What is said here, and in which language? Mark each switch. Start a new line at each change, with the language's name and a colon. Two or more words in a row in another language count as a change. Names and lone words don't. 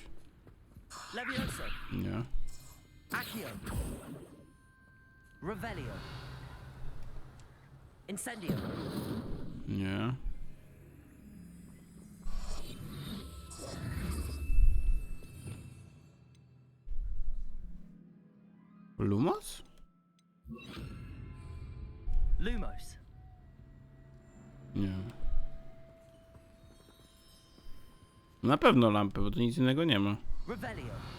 Polish: Levioso. Nie. Accio. Revelio. Incendio. Nie. Lumos? Lumos. Nie. Na pewno lampy, bo tu nic innego nie ma. Revelio.